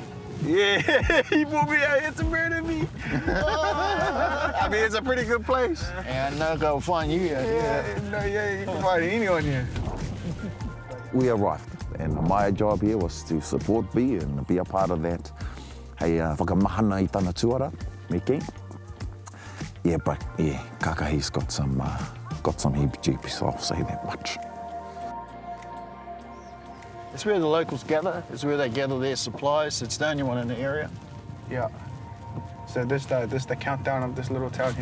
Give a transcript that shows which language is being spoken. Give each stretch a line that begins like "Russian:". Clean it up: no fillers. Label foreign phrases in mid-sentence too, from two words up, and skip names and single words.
English: Yeah, he brought me out here to murder me. I mean, it's a pretty good place. And I'll go find you out here. Yeah, you can find anyone here. We arrived, and my job here was to support B and be a part of that.
Māori: Hei whakamahana I tana tuara, me kei.
English: Yeah, but yeah, Kakahi's got some heebie-jeebies, I'll say that much. It's where the locals gather. It's where they gather their supplies. It's the only one in the area. Yeah. So this the countdown of this little town here.